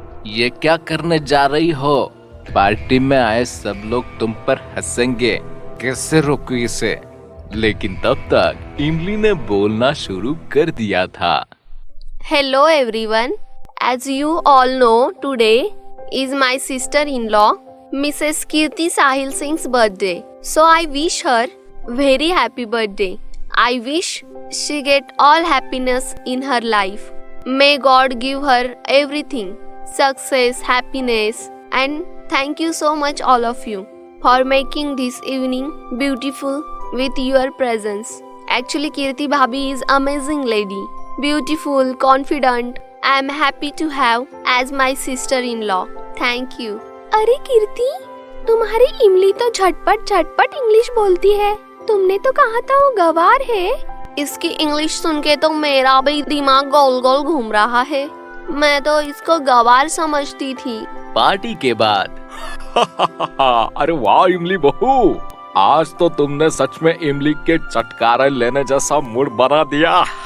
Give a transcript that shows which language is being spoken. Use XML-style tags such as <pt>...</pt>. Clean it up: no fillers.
<hi>ये क्या करने जा रही हो? पार्टी में आए सब लोग तुम पर हंसेंगे, कैसे रोकू इसे? लेकिन तब तक इमली ने बोलना शुरू कर दिया था।</hi> <en>Hello everyone, as you all know, today is my sister in law Mrs Kirti Sahil Singh's birthday. So I wish her very happy birthday. I wish she get all happiness in her life. May God give her everything, success, happiness, and thank you so much all of you for making this evening beautiful with your presence. Actually, Kirti Bhabhi is amazing lady, beautiful, confident. I am happy to have as my sister-in-law. Thank you.</en> <hi>अरे कीर्ति, तुम्हारी इमली तो झटपट झटपट English बोलती है। तुमने तो कहा था वो गवार है। इसकी इंग्लिश सुन के तो मेरा भी दिमाग गोल गोल घूम रहा है। मैं तो इसको गवार समझती थी। पार्टी के बाद अरे वाह इमली बहू, आज तो तुमने सच में इमली के चटकारे लेने जैसा मूड बना दिया।</hi>